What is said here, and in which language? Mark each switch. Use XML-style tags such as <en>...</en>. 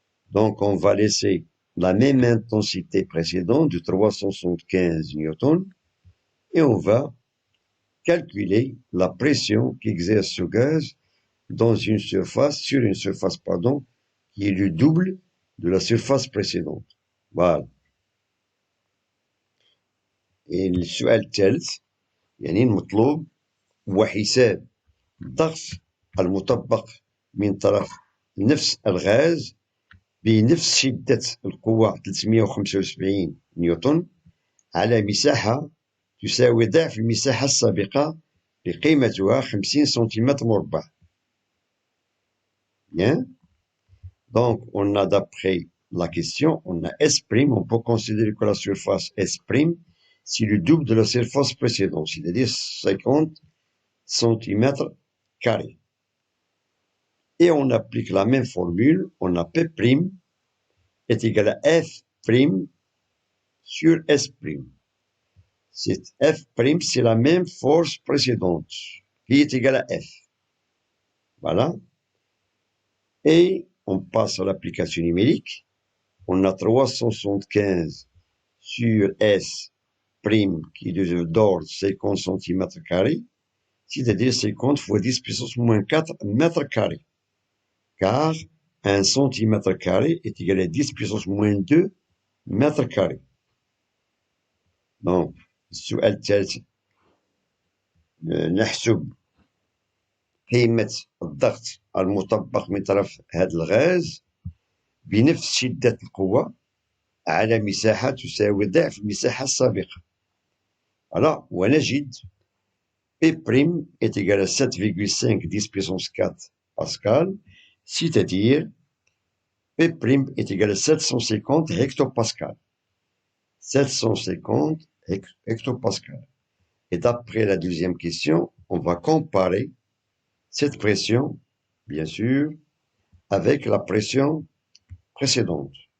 <fr>Donc, on va laisser la même intensité précédente de 375 newtons et on va calculer la pression qu'exerce ce gaz dans une surface, sur une surface, pardon, qui est le double de la surface précédente. Voilà.</fr> <ar>السؤال الثالث يعني المطلوب هو حساب الضغط المطبق من طرف نفس الغاز بنفس شدة القوة 375 نيوتن على مساحة تساوي ضعف المساحة السابقة بقيمتها 50 سنتيمتر مربع.</ar> <fr>Bien. Donc, on a d'après la question, on a S', on peut considérer que la surface S', c'est le double de la surface précédente, c'est-à-dire 50 cm². Et on applique la même formule, on a P' est égal à F' sur S'. F', c'est la même force précédente, qui est égale à F. Voilà. Et on passe à l'application numérique. On a 375 sur S' qui est d'ordre 50 cm², c'est-à-dire 50 fois 10 puissance moins 4 mètres carrés. Car 1 cm² est égal à 10 puissance moins 2 mètres carrés.</fr> <ar>Donc, السؤال الثالث نحسب قيمة الضغط المطبق من طرف هذا الغاز بنفس شدة القوة على مساحة تساوي ضعف المساحة السابقة.</ar> <fr>Alors,</fr> <ar>ونجد</ar> <fr>P' est égal à 7,5 10 puissance 4 Pascal, c'est-à-dire P' est égal à 750 hectopascal. 750 hectopascal. Et d'après la deuxième question, on va comparer cette pression, bien sûr, avec la pression précédente.</fr>